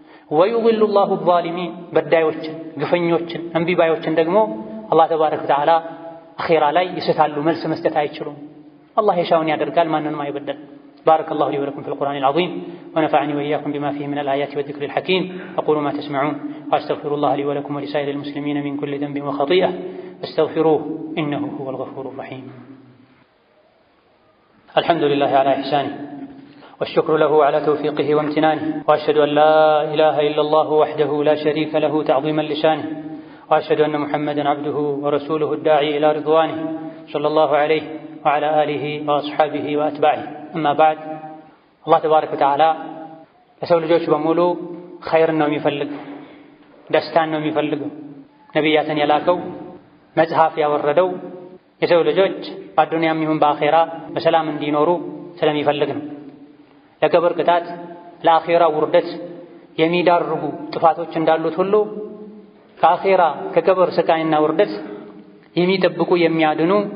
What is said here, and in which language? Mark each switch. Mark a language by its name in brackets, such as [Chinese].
[Arabic] ويضل الله الظالمين [Amharic] በዳዮችን ግፈኞችን እንቢባዮችን ደግሞ አላህ ተባረከ ወተዓላ አኼራ ላይ ይስታሉ፣ መልስ መስጠት አይችሉም። አላህ የሻውን ያደርጋል፣ ማንንም አይበደል። [Arabic] بارك الله لي ولكم في القرآن العظيم ونفعني وإياكم بما فيه من الآيات والذكر الحكيم أقول ما تسمعون وأستغفر الله لي ولكم ولسائر المسلمين من كل ذنب وخطيئة فاستغفروه إنه هو الغفور الرحيم. الحمد لله على إحسانه والشكر له على توفيقه وامتنانه وأشهد أن لا إله إلا الله وحده لا شريك له تعظيما لشانه وأشهد أن محمدا عبده ورسوله الداعي إلى رضوانه صلى الله عليه وعلى آله وأصحابه وأتباعه. أما بعد الله تبارك وتعالى [Amharic] ለሰው ልጆች በሙሉ ኸይርን ነው የሚፈልገው፣ ደስታን ነው የሚፈልገው። ነቢያትን የላከው መጽሐፍ ያወረደው የሰው ልጆች በአዱንያም ይሁን በአኼራ በሰላም እንዲኖሩ ስለሚፈልግ ነው። ለቀብር ቅጣት ለአኼራ ውርደት የሚዳርጉ ጥፋቶች እንዳሉት ሁሉ ከአኼራ ከቀብር ስቃይና ውርደት የሚጠብቁ የሚያድኑ